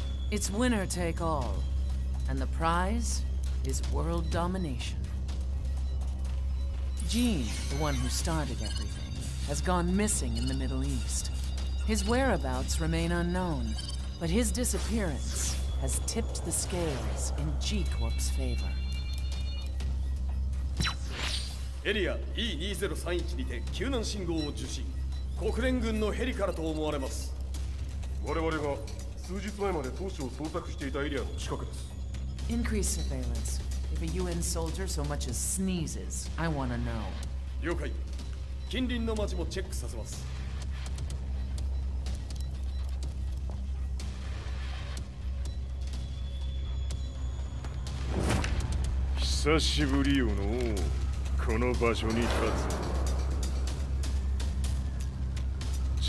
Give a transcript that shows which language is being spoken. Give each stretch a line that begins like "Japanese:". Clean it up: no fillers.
English: It's winner take all, and the prize is world domination. Gene, the one who started everything, has gone missing in the Middle East. His whereabouts remain unknown, but his disappearance has tipped the scales in G-Corp's favor.
Japanese: エリア E2031 にて救難信号を受信。国連軍のヘリからと思われます。我々が数日前まで当初を捜索していたエリアの近くです。
English: Increase surveillance. If a UN soldier so much as sneezes, I want to know.
Japanese: 了解。近隣の町もチェックさせます。久しぶりよのこの場所に立つ。